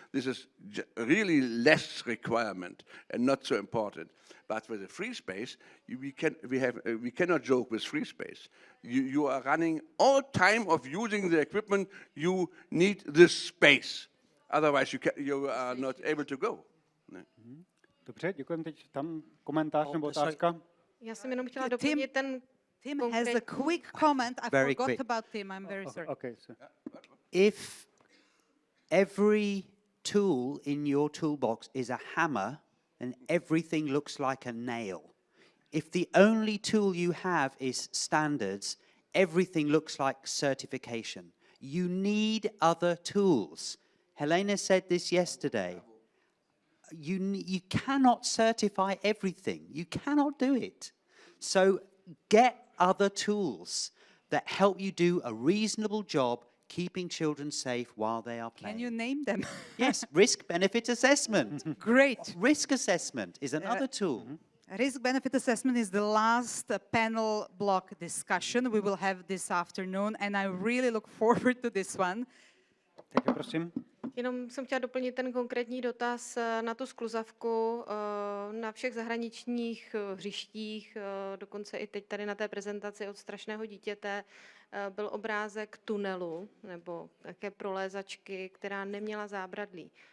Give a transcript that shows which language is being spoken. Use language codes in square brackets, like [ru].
[en] This is really less requirement and not so important. But with the free space, we cannot joke with free space. You are running all time of using the equipment. You need this space. Otherwise, you are not able to go. [cs] Dobře, děkujeme. Teď tam komentář nebo otázka? Já jsem jenom chtěla doplnit ten [en] Tim has a quick comment. I Very forgot quick. about Tim. I'm very sorry. Okay, so If every tool in your toolbox is a hammer, then everything looks like a nail. If the only tool you have is standards, everything looks like certification. You need other tools. Helena said this yesterday. You cannot certify everything. You cannot do it. So get other tools that help you do a reasonable job keeping children safe while they are playing. Can you name them? Yes, risk-benefit assessment. Great. Risk assessment is another tool. Risk-benefit assessment is the last panel block discussion we will have this afternoon, and I really look forward to this one. [cs] takže prosím. Jenom jsem chtěla doplnit ten konkrétní dotaz na tu skluzavku. Na všech zahraničních hřištích, dokonce i teď tady na té prezentaci od strašného dítěte, byl obrázek tunelu nebo také prolézačky, která neměla zábradlí.